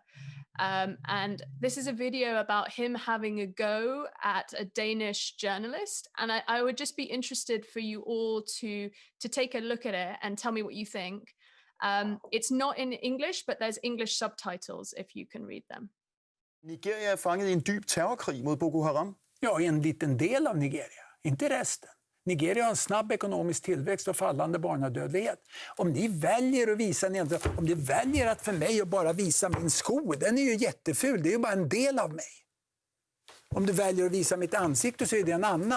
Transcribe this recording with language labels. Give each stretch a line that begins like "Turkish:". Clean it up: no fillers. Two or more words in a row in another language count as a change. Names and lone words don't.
English: And this is a video about him having a go at a Danish journalist. And I would just be interested for you all to take a look at it and tell me what you think. It's not in English, but there's English subtitles if you can read them.
Danish: Nigeria er fanget i en dyb terrorkrig mod Boko Haram.
Swedish: Ja, en liten del av Nigeria, inte resten. Nigeria har en snabb ekonomisk tillväxt och fallande barnadödlighet. Om ni väljer att visa, om ni väljer att för mig att bara visa min sko, den är ju jätteful, det är ju bara en del av mig. Om du väljer att visa mitt ansikte så är det en annan.